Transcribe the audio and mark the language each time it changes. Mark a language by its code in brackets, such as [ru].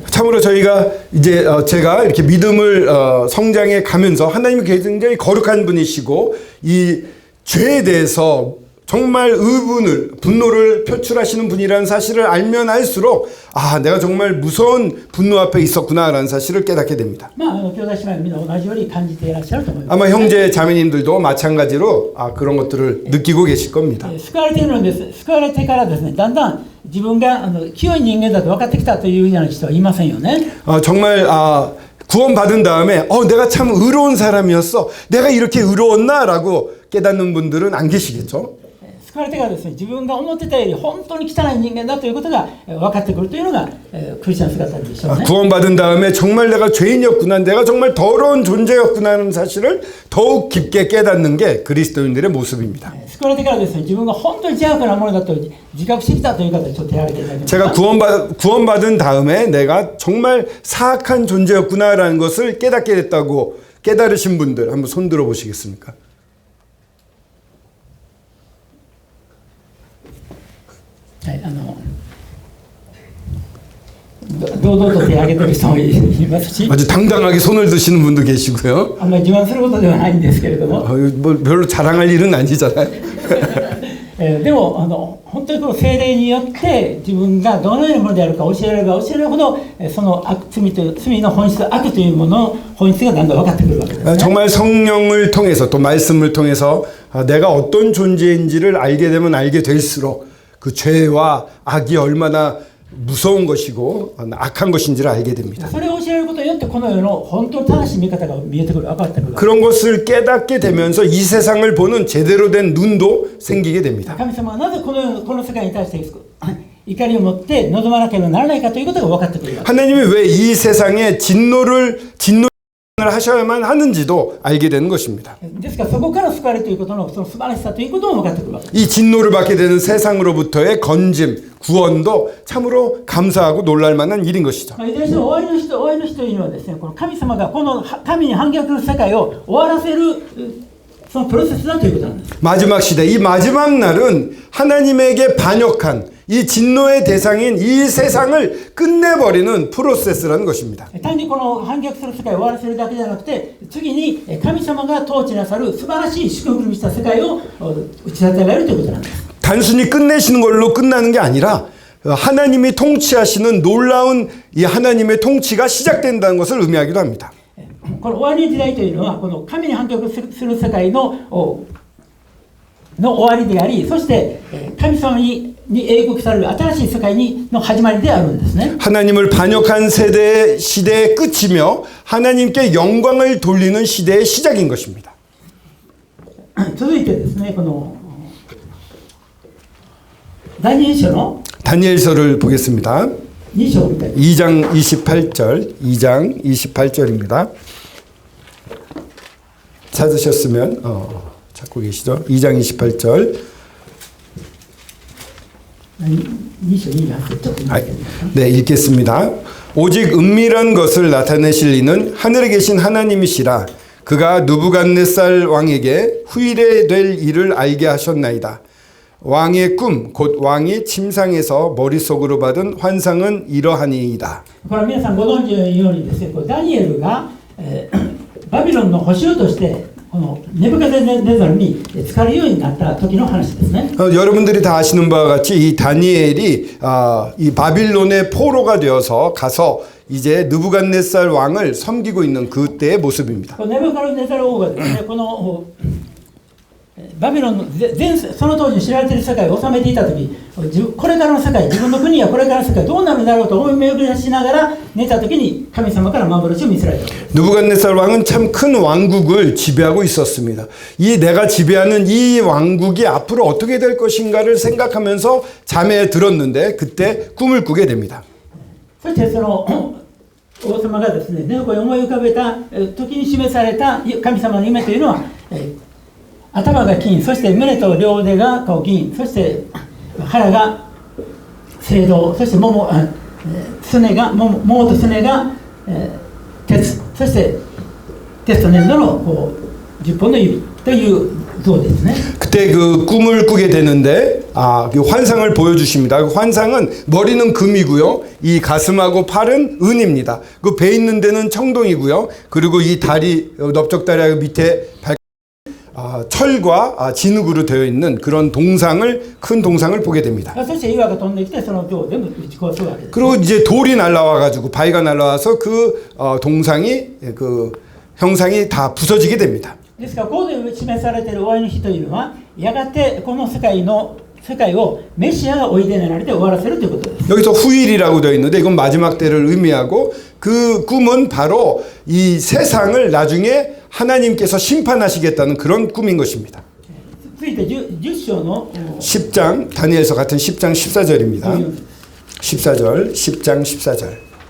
[ko] 참으로 저희가 이제 제가 이렇게 믿음을 성장해 가면서 하나님이 굉장히 거룩한 분이시고 이 죄에 대해서 정말 분노를 표출하시는 분이라는 사실을 알면 알수록 아, 내가 정말 무서운 분노 앞에 있었구나라는 사실을 깨닫게 됩니다. [ja] まあ、兄弟姉妹みんな同じように感じていらっしゃると思います。 [ko] 아마 형제 자매님들도 마찬가지로 그런 것들을 느끼고 계실 겁니다. [ja] 救われているのです。救われてからですね、だんだん自分が清い人間だと分かってきたというような人はいませんよね。 [ko] 정말 구원받은 다음에 내가 참 의로운 사람이었어. 내가 이렇게 의로웠나라고 깨닫는 분들은 안 계시겠죠? [ja] 救われてからですね、自分が思ってたより本当に汚い人間だということが分かってくるというのがクリスチャン姿でしょうね。 [ko] 구원받은 다음에 정말 내가 죄인이었구나, 내가 정말 더러운 존재였구나 하는 사실을 더욱 깊게 깨닫는 게 그리스도인들의 모습입니다. [ja] 救われてからですね、自分が本当に邪悪なものだと自覚してきたという方でちょっと手を挙げていただきます。 [ko] 제가 구원받은 다음에 내가 정말 사악한 존재였구나라는 것을 깨닫게 됐다고 깨달으신 분들 한번 손 들어 보시겠습니까? [ja] はい、堂々と手を挙げてる人もいますし、 [ko] 아주 당당하게 손을 드시는 분도 계시고요. [ja] あんまり自慢することではないんですけれども、 [ko] 뭐 별로 자랑할 일은 아니잖아요. [ja] でも本当にこの聖霊によって自分がどのようなものであるか教えられれば教えるほどその罪の本質、悪というものの本質がだんだん分かってくるわけですね。 [ko] 정말 성령을 통해서 또 말씀을 통해서 내가 어떤 존재인지를 알게 되면 알게 될수록 그 죄와 악이 얼마나 무서운 것이고 악한 것인지를 알게 됩니다. [ja] それを教えることによってこの世の本当に正しい見方が見えてくる、分かってくる。 [ko] 그런 것을 깨닫게 되면서 이 세상을 보는 제대로 된 눈도 생기게 됩니다. [ja] 神様がなぜこの世界に対して怒りを持って望まなければならないかということが分かってくる。 [ko] 하나님이 왜 이 세상에 진노를 하셔야만 하는지도 알게 되는 것입니다. [ja] ですからそこから救われるということのその素晴らしさということも分かってくるわけです。 [ko] 이 진노를 받게 되는 세상으로부터의 건짐, 구원도 참으로 감사하고 놀랄 만한 일인 것이죠. [ja] いずれにしても終わりの人というのはですね、この神様がこの神に反逆する世界を終わらせるそのプロセスだということなんです。 [ko] 마지막 시대, 이 마지막 날은 하나님에게 반역한 이 진노의 대상인 이 세상을 끝내버리는 프로세스라는 것입니다. [ja] 単にこの反逆する世界を終わらせるだけじゃなくて、次に神様が統治なさる素晴らしい祝福にした世界を打ち立てられるということなんです。 [ko] 단순히 끝내시는 걸로 끝나는 게 아니라 하나님이 통치하시는 놀라운 이 하나님의 통치가 시작된다는 것을 의미하기도 합니다. [ja] この終わりの時代というのはこの神に反逆する世界の終わりであり、そして神様に英国される新しい世界の始まりであるんですね。 [ko] 하나님을 반역한 시대의 끝이며 하나님께 영광을 돌리는 시대의 시작인 것입니다. [ja] 続いてですね、このダニエル書の [ko] 다니엘서를 보겠습니다. [ja] 2章を見たい。 [ko] 2장 2장 28절입니다. 찾으셨으면 찾고 계시죠? 2장 28절. [ja] 2章28節。 [ko] 네, 읽겠습니다. 오직 은밀한 것을 나타내실 이는 하늘에 계신 하나님이시라. 그가 느부갓네살 왕에게 후일에 될 일을 알게 하셨나이다. 왕의 꿈, 곧 왕이 침상에서 머릿속으로 받은 환상은 이러하니이다. [ja] これは皆さんご存知のようにですね、これダニエルが、バビロンの捕囚としてこのネブカデネザルに使われるようになった時の話ですね。 [ko] 여러분들이 다 아시는 바와 같이 이 다니엘이 이 바빌론의 포로가 되어서 가서 이제 느부갓네살 왕을 섬기고 있는 그때의 모습입니다. [ja] ネブカデネザル王がですね、このバビロンのその当時知られている世界を治めていた時、これからの世界、自分の国やこれからの世界どうなるんだろうと思い巡らしながら寝た時に神様から幻を見せられた。 [ko] 느부갓네살 왕은 참 큰 왕국을 지배하고 있었습니다. 이 내가 지배하는 이 왕국이 앞으로 어떻게 될 것인가를 생각하면서 잠에 들었는데 그때 꿈을 꾸게 됩니다. [ja] そしてその王様がですね、ネブコに思い浮かべた時に示された神様の夢というのは、頭が金、そして胸と両腕が銀、そして腹が青銅、そして桃とすねが鉄、そして鉄と粘土の10本の指という像ですね。 [ko] 그때 그 꿈을 꾸게 되는데 그 환상을 보여주십니다. 그 환상은 머리는 금이고요, 이 가슴하고 팔은 은입니다. 그 배 있는 데는 청동이고요, 그리고 이 다리 넓적다리하고 밑에 철과 진흙으로 되어 있는 그런 큰 동상을 보게 됩니다. [ja] そして岩が飛んできてその像を全部打ち壊すわけです。 [ko] 그리고 이제 돌이 날라와 가지고 바위가 날라와서 그 동상이 그 형상이 다 부서지게 됩니다. [ja] ですからここで示されている終わりの日というのはやがてこの世界をメシアがおいでになられて終わらせるということです。 [ko] 여기서 후일이라고 되어 있는데 이건 마지막 때를 의미하고 그 꿈은 바로 이 세상을 나중에 하나님께서 심판하시겠다는 그런 꿈인 것입니다. [ja] 続いて 10章の [ko] 10장 다니엘서 같은 10장 14절입니다. 10장 14절.